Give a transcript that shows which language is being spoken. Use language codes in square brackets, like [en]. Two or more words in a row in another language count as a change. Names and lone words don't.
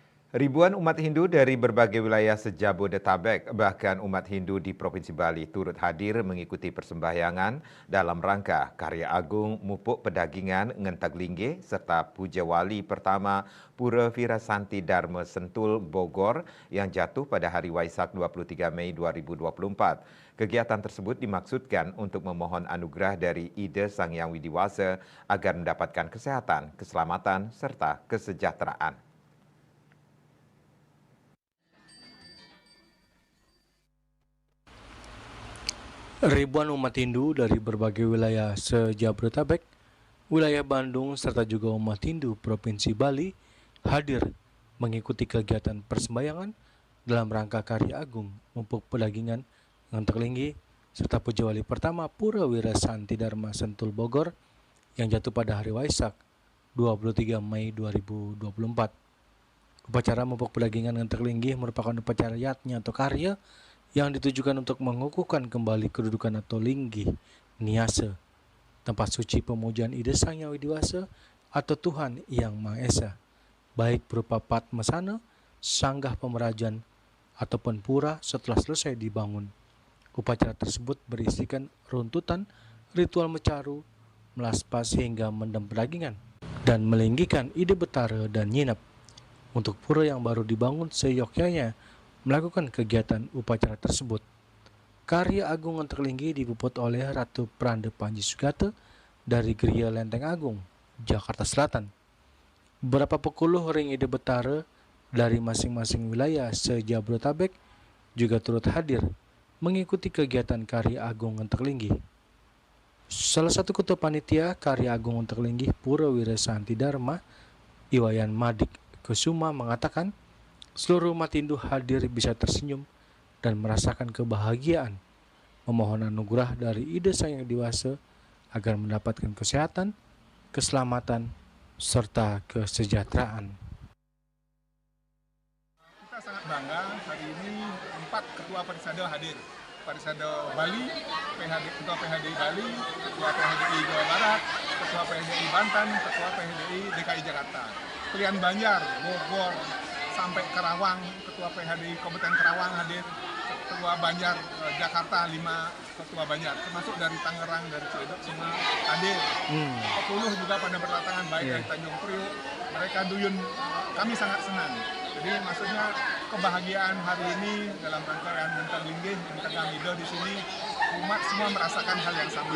[id] Ribuan umat Hindu dari berbagai wilayah sejabodetabek, bahkan umat Hindu di Provinsi Bali turut hadir mengikuti persembahyangan dalam rangka Karya Agung Mupuk Pedagingan Ngentag serta Puja Wali pertama Pura Virasanti Dharma Sentul Bogor yang jatuh pada hari Waisak 23 Mei 2024. Kegiatan tersebut dimaksudkan untuk memohon anugerah dari Ida Sang Hyang Widiwasa agar mendapatkan kesehatan, keselamatan, serta kesejahteraan. Ribuan umat Hindu dari berbagai wilayah sejabodetabek, wilayah Bandung, serta juga umat Hindu Provinsi Bali hadir mengikuti kegiatan persembahyangan dalam rangka Karya Agung Mupuk Pedagingan Ngentag serta Puja Wali pertama Pura Wirasanti Dharma Sentul Bogor yang jatuh pada hari Waisak 23 Mei 2024. Upacara Mupuk Pedagingan Ngentag merupakan upacara yatnya atau karya yang ditujukan untuk mengukuhkan kembali kedudukan atau linggi, niasa, tempat suci pemujaan Ida Sang Hyang Widiwasa atau Tuhan Yang Maha Esa, baik berupa Padmasana, sanggah pemerajan, ataupun pura setelah selesai dibangun. Upacara tersebut berisikan runtutan, ritual mecaru, melaspas hingga mendem pedagingan, dan melinggikan Ida Betara dan Nyinap. Untuk pura yang baru dibangun seyogyanya melakukan kegiatan upacara tersebut. Karya Agung Ngentag dipuput oleh Ratu Pranda Panji Sugata dari Geria Lenteng Agung, Jakarta Selatan. Beberapa pekuluh ring Ida Betara dari masing-masing wilayah sejabodetabek juga turut hadir mengikuti kegiatan Karya Agung Ngentag. Salah satu ketua panitia Karya Agung Ngentag Pura Wirasanti Dharma, Iwayan Madik Kusuma mengatakan, seluruh umat Hindu hadir bisa tersenyum dan merasakan kebahagiaan, memohon anugerah dari Ida Sang Hyang Widiwasa agar mendapatkan kesehatan, keselamatan, serta kesejahteraan. Kita sangat bangga hari ini 4 ketua Parisada hadir. Parisada Bali, Ketua PHDI Bali, Ketua PHDI Jawa Barat, Ketua PHDI Banten, Ketua PHDI DKI Jakarta. Pilihan Banjar, Bogor, sampai Karawang, Ketua PHDI Kabupaten Karawang hadir, Ketua Banjar Jakarta 5 Ketua Banjar, termasuk dari Tangerang, dari Ciledug semua hadir. 10 juga pada berdatangan baik dari Tanjung Priok, mereka duyun, kami sangat senang. Jadi maksudnya kebahagiaan hari ini dalam rangkaian Ngentag Ida di sini umat semua merasakan hal yang sama.